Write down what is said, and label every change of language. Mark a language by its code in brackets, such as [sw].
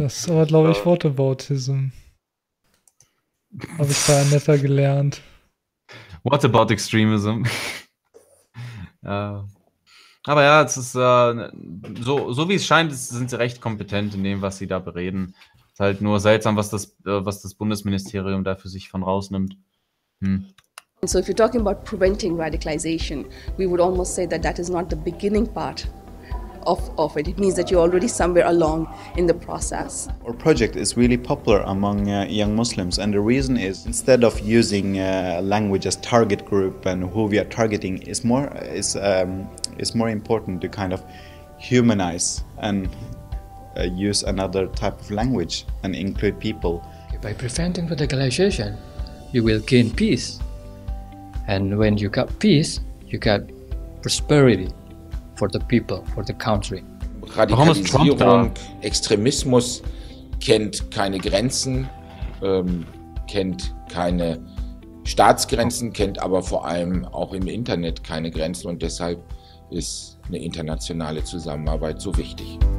[de] Das ist aber, glaube ich, Whataboutism. Habe ich da netter gelernt. [en] What about extremism? [de] aber ja, es ist so wie es scheint, sind sie recht kompetent in dem, was sie da bereden. Es ist halt nur seltsam, was das Bundesministerium da für sich von rausnimmt. [en] And so if you're talking about preventing radicalization, we would almost say that that is not the beginning part of it. It means that you're already somewhere along in the process. Our project is really popular among young Muslims, and the reason is instead of using language as target group and who we are targeting, is more important to kind of humanize and use another type of language and include people. By preventing radicalization, you will gain peace, and when you got peace, you got prosperity. For the people, for the country. [de] Radikalisierung, Extremismus kennt keine Grenzen, kennt keine Staatsgrenzen, kennt aber vor allem auch im Internet keine Grenzen und deshalb ist eine internationale Zusammenarbeit so wichtig.